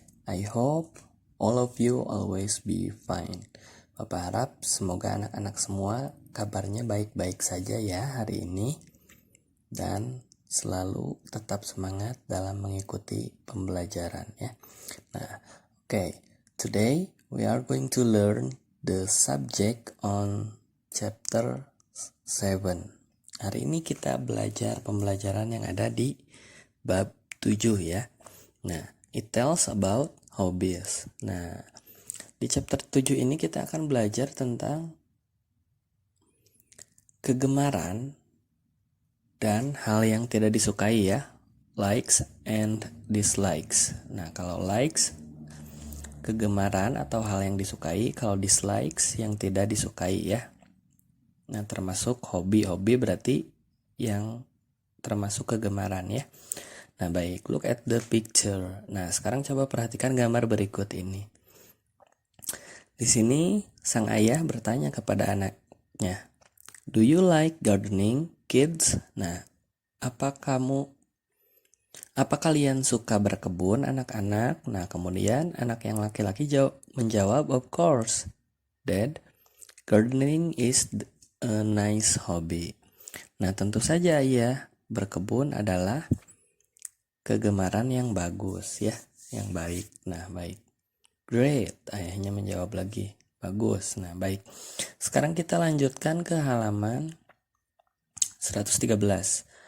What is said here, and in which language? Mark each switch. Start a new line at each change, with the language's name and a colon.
English: I hope all of you always be fine.
Indonesian: Bapak harap semoga anak-anak semua kabarnya baik-baik saja ya hari ini. Dan selalu tetap semangat dalam mengikuti pembelajaran ya. Nah, okay.
English: Today we are going to learn the subject on Chapter 7.
Indonesian: Hari ini kita belajar pembelajaran yang ada di bab 7 ya.
English: Nah, it tells about hobbies.
Indonesian: Nah, di chapter 7 ini kita akan belajar tentang kegemaran dan hal yang tidak disukai ya.
English: Likes and dislikes.
Indonesian: Nah, kalau likes kegemaran atau hal yang disukai, kalau dislikes yang tidak disukai ya. Nah, termasuk hobi berarti yang termasuk kegemaran ya. Nah, baik,
English: look at the picture.
Indonesian: Nah, sekarang coba perhatikan gambar berikut ini. Di sini sang ayah bertanya kepada anaknya,
English: "Do you like gardening, kids?"
Indonesian: Nah, apa kalian suka berkebun, anak-anak? Nah, kemudian anak yang laki-laki menjawab,
English: "Of course, Dad. Gardening is a nice hobby."
Indonesian: Nah, tentu saja ya, berkebun adalah kegemaran yang bagus ya, yang baik. Nah, baik. Great, ayahnya menjawab lagi. Bagus. Nah, baik. Sekarang kita lanjutkan ke halaman 113.